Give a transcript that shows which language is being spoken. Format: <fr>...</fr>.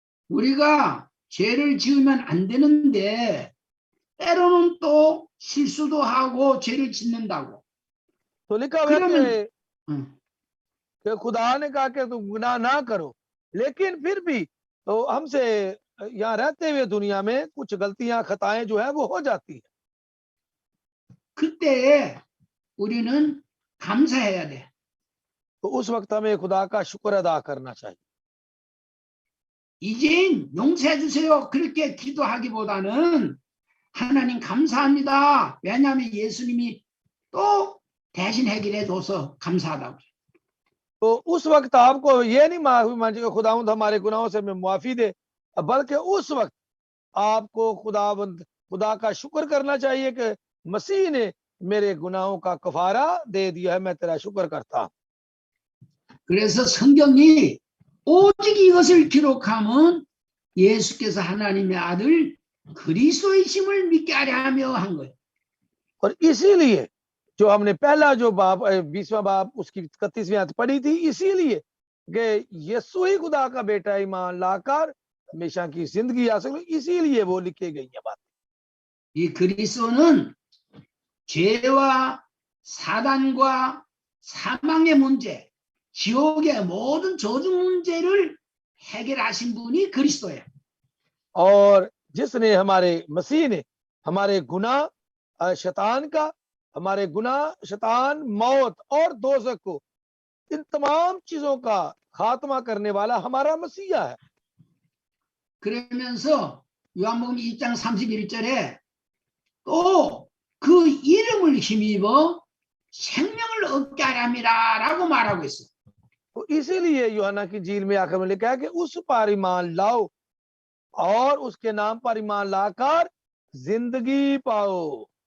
<ko>우리가 죄를 지으면 안 되는데 때로는 또 실수도 하고 죄를 짓는다고.</ko> <hi>तो लिखा हुआ है</hi> <ko>그러면</ko> <hi>कि खुदा ने कहा कि तुम गुनाह ना करो, लेकिन फिर भी तो हमसे यहाँ रहते हुए दुनिया में कुछ गलतियां, खताएं जो है वो हो जाती है।</hi> <ko>그때 우리는 감사해야 돼.</ko> <hi>तो उस वक्त हमें खुदा का शुक्र अदा करना चाहिए।</hi> <ko>이제는 용서해 주세요. 그렇게 기도하기보다는 하나님 감사합니다. 왜냐하면 예수님이 또 대신 해결해 줘서 감사하다고.</ko> <hi>तो उस वक्त आपको ये नहीं माफी मांगे खुदावंद हमारे गुनाहों से हमें मुआफी दे, बल्कि उस वक्त आपको खुदा का शुक्र करना चाहिए कि मसीह ने मेरे गुनाहों का कफारा दे दिया है, मैं तेरा शुक्र करता हूं।</hi> <ko>그래서 성경이 오직 이것을 기록하면 예수께서 하나님의 아들 그리스도이심을 믿게 하려 하며 한 거예요.</ko> <hi>और इसीलिए जो हमने पहला जो बाब 20वां बाब उसकी 31वीं आयत पढ़ी थी, इसीलिए कि यीशु ही खुदा का बेटा ईमान लाकर हमेशा की जिंदगी आ सके, इसीलिए वो लिखे गई है बात।</hi> <ko>이 그리스도는 죄와 사단과 사망의 문제, 지옥의 모든 저주 문제를 해결하신 분이 그리스도예요.</ko> <hi>और जिसने हमारे मसीह ने हमारे गुनाह शैतान का, हमारे गुनाह शैतान मौत और दोज़ख को, इन तमाम चीजों का खात्मा करने वाला हमारा मसीहा है।</hi> <ko>그러면서 요한복음 2장 31절에 또 그 이름을 힘입어 생명을 얻게 하람이라라고 말하고 있어요.</ko> <hi>तो इसीलिए यूहन्ना की झील में आखिर में लिखा है कि उस पर ईमान लाओ और उसके नाम पर ईमान लाकर जिंदगी पाओ।</hi>